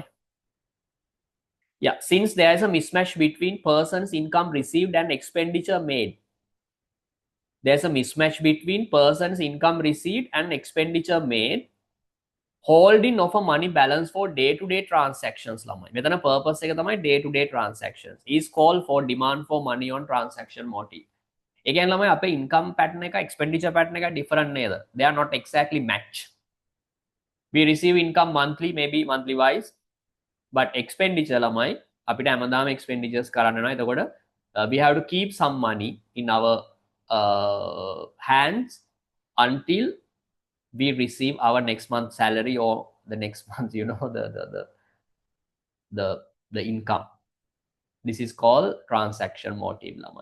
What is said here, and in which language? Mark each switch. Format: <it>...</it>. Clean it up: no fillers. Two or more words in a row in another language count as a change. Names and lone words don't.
<en>Yeah. Since there is a mismatch between person's income received and expenditure made, there's a mismatch between person's income received and expenditure made. Holding of a money balance for day-to-day transactions ළමයි. මෙතන purpose</en> <si>එක තමයි</si> <en>day-to-day transactions is called for demand for money on transaction motive.</en> <si>ඒ කියන්නේ ළමයි අපේ</si> <en>income pattern</en> <si>එක</si> <en>expenditure pattern</en> <si>එක different නේද? They are not exactly match.</si> <en>We receive income monthly, maybe monthly wise, but expenditure</en> <si>ළමයි අපිට හැමදාම</si> <en>expenditures</en> <si>කරන්න වෙනවා.</si> <en>එතකොට we have to keep some money in our hands until we receive our next month salary or the next month, you know, the income. This is called transaction motive, lama.</en>